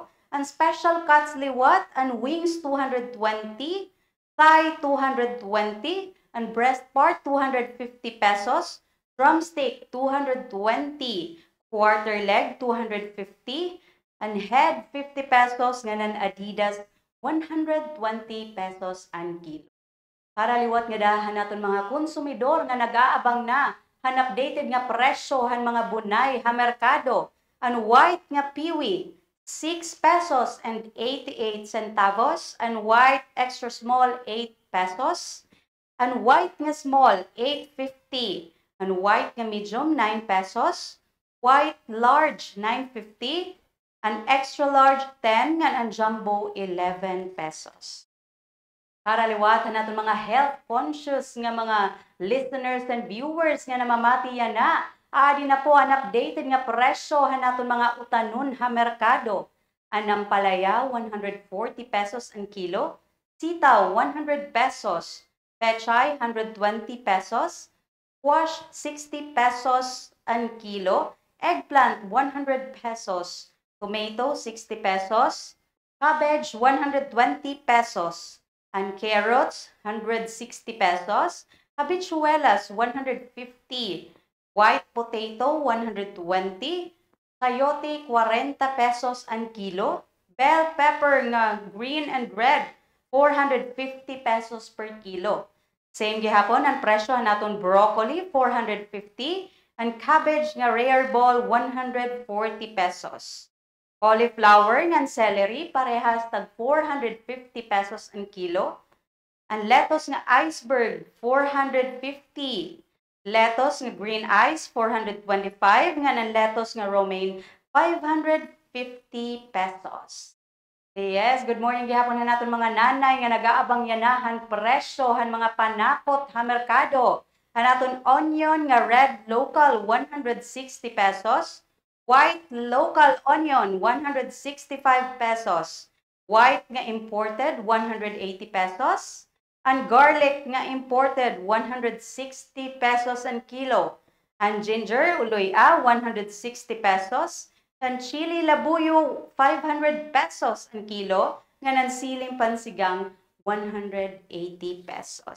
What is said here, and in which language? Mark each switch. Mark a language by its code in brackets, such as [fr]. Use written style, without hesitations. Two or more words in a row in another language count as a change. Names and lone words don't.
[war] Ang [en] special cuts [war] liwat, ang wings 220, thigh 220, ang [en] breast part [war] 250 pesos, drumstick 220, [en] quarter leg [war] 250, ang head 50 pesos, nganan Adidas 120 pesos ang kilo. Para liwat nga dahan naton mga konsumidor nga nag-aabang na han updated nga presyo han mga bunay ha merkado. Ang white nga piwi 6 pesos and 88 centavos, ang [en] white extra small [war] 8 pesos, ang white nga small 8.50, ang white nga medium 9 pesos, [en] white large [war] 9.50, an [en] extra large [war] 10, nga ang jumbo 11 pesos. Para liwatan natin mga [en] health conscious [war] nga mga [en] listeners and viewers [war] nga namamati yan na, adi na po ang updated nga presyo natin mga utanon ha merkado. Ang ampalaya 140 pesos ang kilo, sitaw 100 pesos, pechay 120 pesos, squash 60 pesos ang kilo, eggplant 100 pesos, tomato 60 pesos, cabbage 120 pesos, [en] and carrots [war] 160 pesos, habichuelas 150, white potato 120, sayote 40 pesos ang kilo, [en] bell pepper [war] nga [en] green and red [war] 450 pesos [en] per kilo. [war] Same gihapon ang presyo naton broccoli 450 [en] and cabbage [war] nga [en] rare ball [war] 140 pesos. Cauliflower ng celery parehas tag 450 pesos ang kilo. Ang lettuce nga iceberg 450. Lettuce nga [en] green ice [war] 425 nga ng lettuce nga romaine 550 pesos. [en] Yes, good morning [war] gihapon na naton mga nanay nga nagaabang yanahan presyo han mga panakot ha merkado. Hanaton onion nga [en] red local [war] 160 pesos, [en] white local onion [war] 165 pesos, white nga imported 180 pesos, [en] and garlic [war] nga imported 160 pesos ang kilo. [en] And ginger [war] uloy 160 pesos. Ang chili labuyo, 500 pesos ang kilo. Nga ng siling pansigang, 180 pesos.